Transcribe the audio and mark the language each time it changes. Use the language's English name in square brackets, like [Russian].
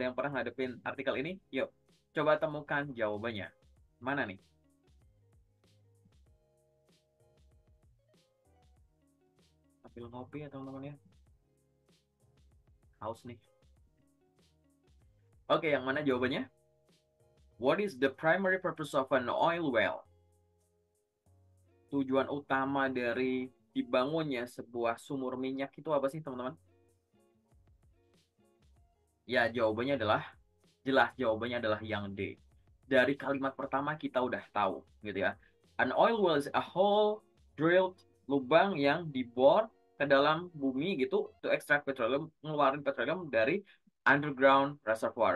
[Indonesian] Ada yang pernah ngadepin artikel ini? Yuk, coba temukan jawabannya. Mana nih? Sambil ngopi ya teman-teman ya. Haus nih. Oke, yang mana jawabannya? [English] What is the primary purpose of an oil well? [Indonesian] Tujuan utama dari dibangunnya sebuah sumur minyak itu apa sih, teman-teman? Ya, jawabannya adalah jelas, jawabannya adalah yang D. Dari kalimat pertama kita udah tahu, gitu ya. [English] An oil well is a hole drilled, [Indonesian] lubang yang dibor ke dalam bumi gitu [English] to extract petroleum, [Indonesian] ngeluarin petroleum dari [English] underground reservoir.